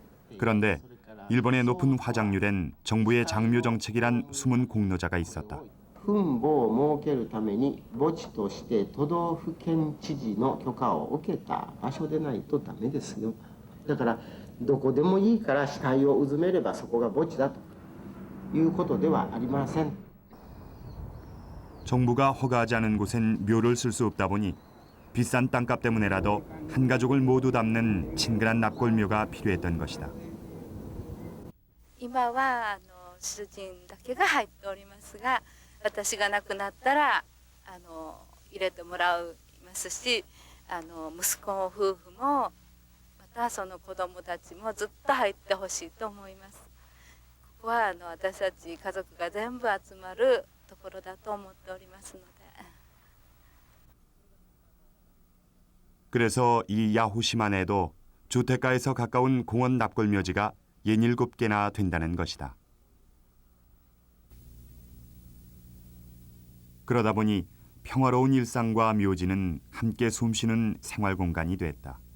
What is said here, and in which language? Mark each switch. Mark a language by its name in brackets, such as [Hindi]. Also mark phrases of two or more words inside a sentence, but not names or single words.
[Korean] 그런데 일본의 높은 화장률엔 정부의 장묘 정책이란 숨은 공로자가 있었다. [Japanese] 墳墓を設けるために墓地として都道府県知事の許可を受けた場所でないとダメですよ。だからどこでもいいから死体をうずめればそこが墓地だということではありません。 [Korean] 정부가 허가하지 않은 곳엔 묘를 쓸 수 없다 보니 비싼 땅값 때문에라도 한 가족을 모두 담는 친근한 납골묘가 필요했던 것이다. [Japanese] 今は主人だけが入っておりますが、私が亡くなったら入れてもらいますし、息子夫婦もまたその子供たちもずっと入ってほしいと思います。ここは私たち家族が全部集まるところだと思っておりますので。 [Korean] 그래서 이 야호시만에도 주택가에서 가까운 공원 납골묘지가 67개나 된다는 것이다. 그러다 보니 평화로운 일상과 묘지는 함께 숨쉬는 생활 공간이 됐다.